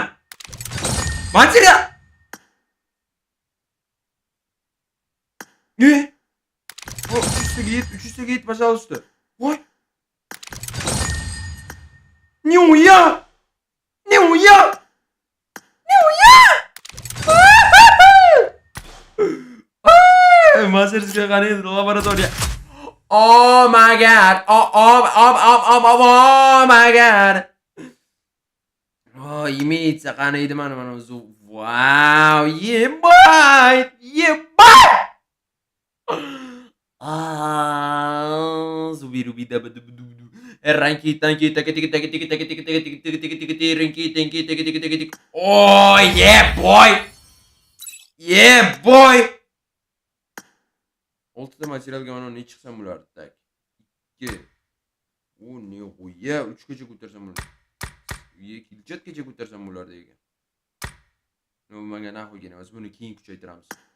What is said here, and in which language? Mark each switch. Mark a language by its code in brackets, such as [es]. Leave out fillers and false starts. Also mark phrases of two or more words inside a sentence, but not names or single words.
[ru] Material! 300 гейт, пожалуйста. Ой! Нихуя! Мастерская [uz] qani laboratoriya. [en] Oh my god. Oh my god. [uz] Oh, имеется qani edi mana o'zi. [en] Wow, yeah boy. Zubirubi dabadubu. Ranki tanki taki. Oh yeah boy. Yeah boy. [uz] 6 ta materialga mana ne chiqsam bo'lardi tak. 2. O ne qo'ya 3 gacha ko'tarsam bo'lardi. 2 gacha ko'tarsam bo'lardi ekan. Menga nahoy emas, buni keyin kuchaytiramiz.